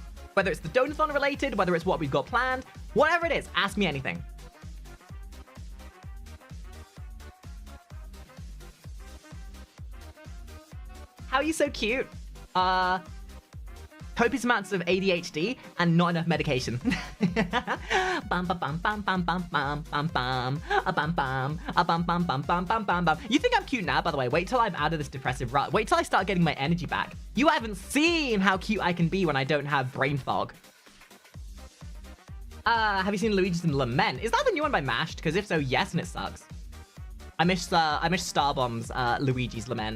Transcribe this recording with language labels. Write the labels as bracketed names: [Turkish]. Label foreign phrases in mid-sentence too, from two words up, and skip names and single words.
[English] Whether it's the donathon related, whether it's what we've got planned, whatever it is, ask me anything. How are you so cute? copious amounts of ADHD and not enough medication. Bam bam bam bam bam bam bam bam bam a bam bam a bam bam bam bam bam bam bam. You think I'm cute now, by the way? Wait till I'm out of this depressive rut. Wait till I start getting my energy back. You haven't seen how cute I can be when I don't have brain fog. Have you seen Luigi's Lament? Is that the new one by Mashed? Because if so, yes, and it sucks. I miss Starbomb's Luigi's Lament.